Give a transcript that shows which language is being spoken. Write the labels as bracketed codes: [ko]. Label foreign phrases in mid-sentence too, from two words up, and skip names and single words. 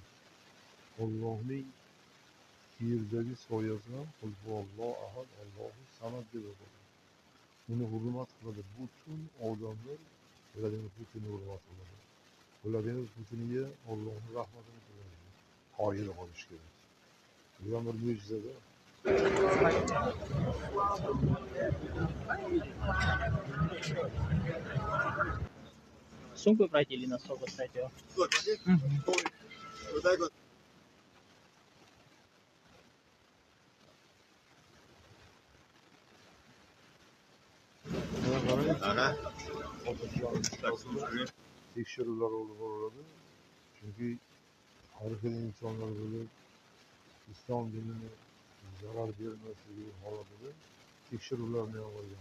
[uz] Allohning yerdagi soyasi ham [ar] الله أحد، الله الصمد [uz] deb o'qiladi. Uni hurmat qiladi. Butun odamlar Vladimir Putinni hurmat qiladi. Vladimir Putinga Allohning rahmatini tiladi. Qoyil qolish kerak. Bu ham bir mo'jiza-da. [ru] Сумку брать или на стол поставить его? Вот так вот. [uz] Tekshiruvlar olib boriladi. Chunki har xil insonlar bo'lib, islom dinini zarar bermasligi holatida tekshiruvlarni ham qilgan.